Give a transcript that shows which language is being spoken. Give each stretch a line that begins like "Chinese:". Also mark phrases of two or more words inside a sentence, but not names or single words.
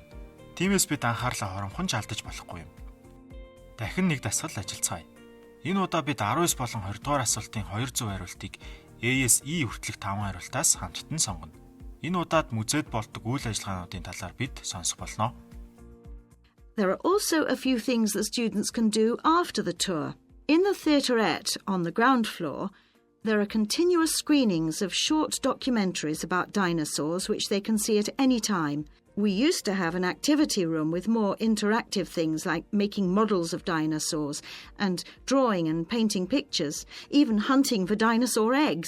Mongolian: Тиймээс бид анхаарлаа хоромхон алдаж болохгүй юм. Дахин нэг дасгал ажиллацгаая. Энэ удаа бид 19 болон 20 дугаар асуултын 2 зөв хариултыг A-с E хүртэлх 5 хариултаас хамттан сонгоно. Энэ удаад музейд болдог үйл ажиллагаануудын талаар бид сонсох болно.
English: There are also a few things that students can do after the tour. In the theaterette on the ground floor, there are continuous screenings of short documentaries about dinosaurs which they can see at any time. We used to have an activity room with more interactive things like making models of dinosaurs and drawing and painting pictures, even hunting for dinosaur eggs.